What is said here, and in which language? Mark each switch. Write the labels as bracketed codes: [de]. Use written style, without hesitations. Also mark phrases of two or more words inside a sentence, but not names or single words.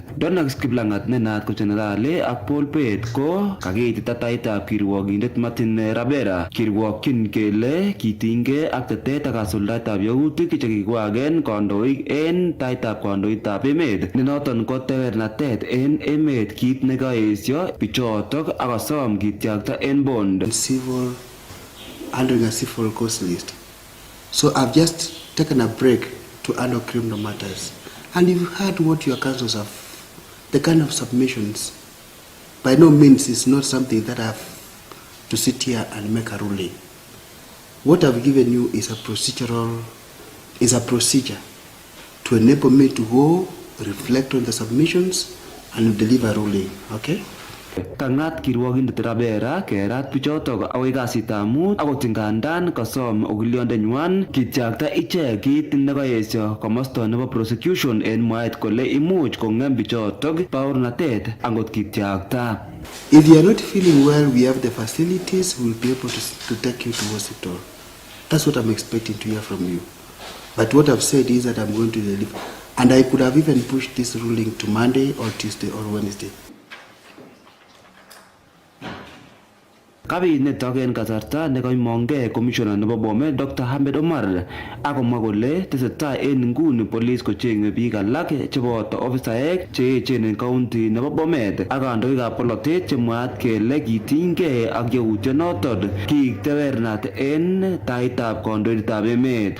[kln] Donax Kiplangat ne naat ko generali ak Paul Pet ko kakeitita taitab kirwokindet Martin Rabera kirwokyin kele kitinygei ak tetet ak kasuldaetab yautik chekiwagen kandoik en taitab kandoik tab emet ne noton ko tewernatet en emet kit nekaesyo bichotok akasom kityakta en bond [en] civil under the civil court list. So I've just taken a break to handle criminal matters, and you've heard what your councils have, the kind of submissions. By no means is not something that I have to sit here and make a ruling. What I've given you is a procedure to enable me to go, reflect on the submissions, and deliver a ruling, okay? [kln] Kangat kirwokindet Rabera kerat bichotok akoi kasitab mut akot ngandan kasom okiliondenywan kityakta ichek kit nekaesyo komosto nebo prosecution en mwaet kole imuch kong'em bichotok baornatet angot kityakta. [en] If you are not feeling well, we have the facilities, we'll be able to take you to hospital. That's what I'm expecting to hear from you. But what I've said is that I'm going to deliver. And I could have even pushed this ruling to Monday or Tuesday or Wednesday. [kln] Kabit nitok en kasarta nekaimongei commissioner nebo Bomet Dr. Ahmed Omar akomwa kole tesetai en nguni police kocheng'e biik alak cheboto ofisaek cheechen en county nebo Bomet ak kandoikab polotet chemwaat kele kitinygei ak yautyonoton kiik tewernat en taitab kandoindetab emet.